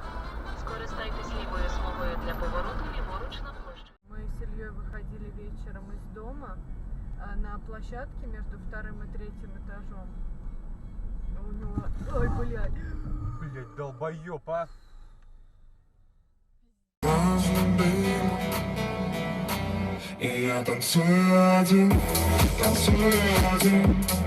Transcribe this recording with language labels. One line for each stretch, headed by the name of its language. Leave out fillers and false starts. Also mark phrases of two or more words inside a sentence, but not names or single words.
Ukrainian: Скористайтесь лівою смугою для повороту ліворуч на площу.
Russian: Мы с Ильей выходили вечером из дома на площадке между вторым и третьим этажом. У него... Ой, блядь. Блядь, долбоёб, а? И я танцую один, танцую один.